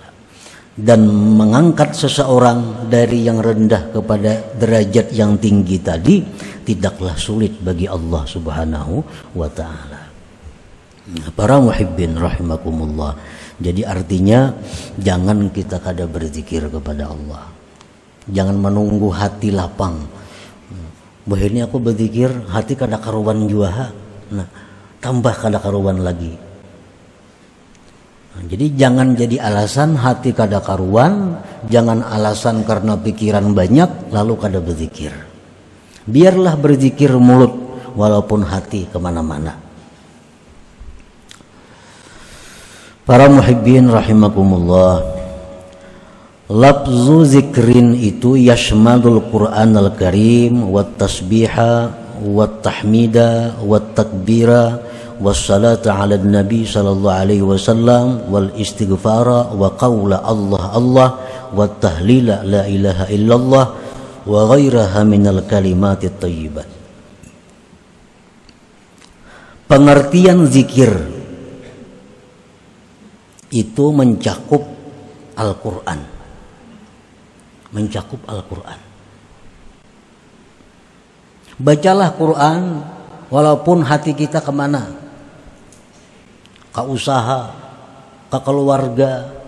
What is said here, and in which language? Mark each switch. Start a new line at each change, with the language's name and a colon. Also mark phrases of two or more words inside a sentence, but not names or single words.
Indonesian: Dan mengangkat seseorang dari yang rendah kepada derajat yang tinggi tadi tidaklah sulit bagi Allah
Arabic: سبحانه وتعالى.
Indonesian: Para
Arabic: محبين رحمكم الله.
Banjar: Jadi artinya jangan kita kada berzikir kepada Allah. Jangan menunggu hati lapang. Bah ini aku berzikir, hati kada karuan jua. Nah, tambah kada karuan lagi. Jadi jangan jadi alasan hati kada karuan, jangan alasan karena pikiran banyak lalu kada berzikir.
Indonesian: Biarlah berzikir mulut walaupun hati kemana-mana.
Arabic: Para محبين رحمكم الله، لفظ ذكر itu يشمل القرآن الكريم والتسبيح والتحميد والتكبير والصلاة على النبي صلى الله عليه وسلم والاستغفار وقول الله الله والتهليل لا إله إلا الله وغيرها من الكلمات الطيبة.
Indonesian: Pengertian zikir itu mencakup Al-Quran, mencakup Al-Quran. Bacalah Quran walaupun hati kita kemana, ke usaha, ke keluarga.